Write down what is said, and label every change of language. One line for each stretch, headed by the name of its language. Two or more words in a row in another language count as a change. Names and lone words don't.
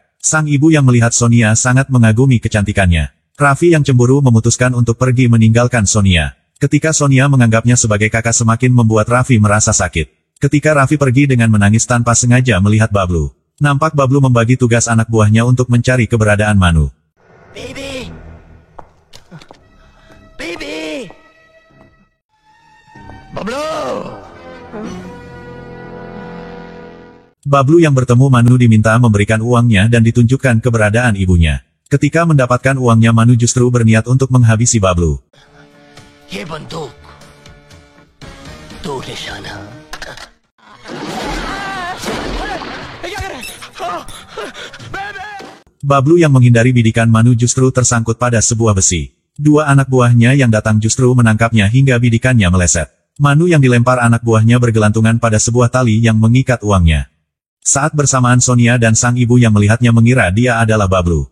Indonesian: Sang ibu yang melihat Sonia sangat mengagumi kecantikannya. Raffi yang cemburu memutuskan untuk pergi meninggalkan Sonia. Ketika Sonia menganggapnya sebagai kakak semakin membuat Raffi merasa sakit. Ketika Raffi pergi dengan menangis tanpa sengaja melihat Bablu. Nampak Bablu membagi tugas anak buahnya untuk mencari keberadaan Manu.
English: Baby! Baby!
Indonesian: Bablu! Bablu yang bertemu Manu diminta memberikan uangnya dan ditunjukkan keberadaan ibunya. Ketika mendapatkan uangnya Manu justru berniat untuk menghabisi Bablu.
Hindi: ये बंदूक दो निशाना
Indonesian: Bablu yang menghindari bidikan Manu justru tersangkut pada sebuah besi. Dua anak buahnya yang datang justru menangkapnya hingga bidikannya meleset. Manu yang dilempar anak buahnya bergelantungan pada sebuah tali yang mengikat uangnya. Saat bersamaan Sonia dan sang ibu yang melihatnya mengira dia adalah Bablu.